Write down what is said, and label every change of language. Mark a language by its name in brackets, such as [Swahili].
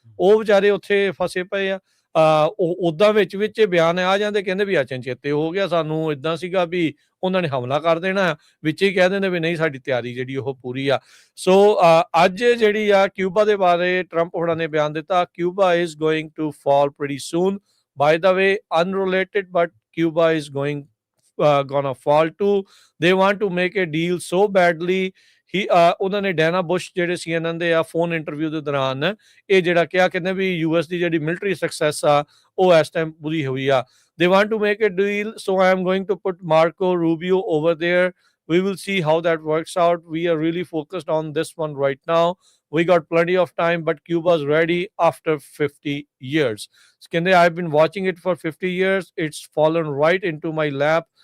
[Punjabi] ਉਹ ਵਿਚਾਰੇ ਉੱਥੇ ਫਸੇ ਪਏ ਆ। ਉਹ ਓਦਾਂ ਵਿੱਚ ਇਹ ਬਿਆਨ ਆ ਜਾਂਦੇ, ਕਹਿੰਦੇ ਵੀ ਅਚਨਚੇਤੇ ਹੋ ਗਿਆ ਸਾਨੂੰ, ਏਦਾਂ ਸੀਗਾ ਵੀ ਉਹਨਾਂ ਨੇ ਹਮਲਾ ਕਰ ਦੇਣਾ, ਵਿੱਚ ਹੀ ਕਹਿ ਦਿੰਦੇ ਵੀ ਨਹੀਂ ਸਾਡੀ ਤਿਆਰੀ ਜਿਹੜੀ ਉਹ ਪੂਰੀ ਆ। ਸੋ ਅੱਜ ਜਿਹੜੀ ਆ ਕਿਊਬਾ ਦੇ ਬਾਰੇ ਟਰੰਪ ਹੋਰਾਂ ਨੇ ਬਿਆਨ ਦਿੱਤਾ, [English] Cuba is going to fall pretty soon. By the way unrelated but Cuba is going gonna fall too. They want to make a deal so badly. [Punjabi] ਉਹਨਾਂ ਨੇ ਡੈਨਾ ਬੁਸ਼ ਜਿਹੜੇ CNN ਦੇ ਆ ਫੋਨ ਇੰਟਰਵਿਊ ਦੇ ਦੌਰਾਨ ਇਹ ਜਿਹੜਾ ਕਿਹਾ, ਕਹਿੰਦੇ ਵੀ US ਦੀ ਜਿਹੜੀ ਮਿਲਟਰੀ ਸਕਸੈਸ ਆ ਉਹ ਇਸ ਟਾਈਮ ਪੂਰੀ ਹੋਈ ਆ। [English] They want to make a deal, so I am going to put Marco Rubio over there. We will see how that works out. We are really focused on this one right now. We got plenty of time, but Cuba's ready after 50 years. [Punjabi] ਕਹਿੰਦੇ [English] I've been watching it for 50 years. It's fallen right into my lap.